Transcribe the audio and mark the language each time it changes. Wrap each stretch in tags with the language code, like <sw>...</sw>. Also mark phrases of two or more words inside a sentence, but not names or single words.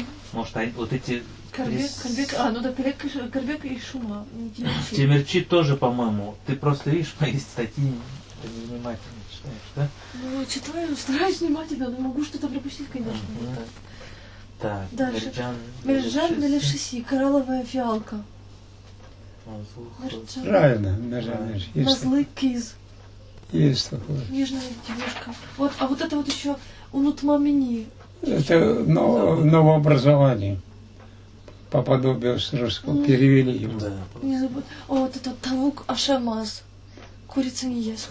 <ru>Может, вот эти... Корбек, ну да, Корбек и Шума. Не Тимирчи. Темирчи тоже, по-моему. Ты просто видишь мои статьи невнимательно читаешь, да? Ну, читаю, стараюсь внимательно, но могу что-то пропустить, конечно. Мгм. Вот так. Так, Дальше. Мерджан</ru> <crh>Мерджан Мелешиси,</crh> <ru>коралловая фиалка. Мерджан. Правильно, наверное, есть,</ru> <crh>Назлы киз,</crh> <ru>есть такое. нежная девушка. Вот, а вот это вот еще унутмамини. Это новообразование. По подобию с русского перевели его. Да. Не забудь. О, вот это</ru> <crh>тавук ашамаз.</crh> <ru>Курица не ест.</ru>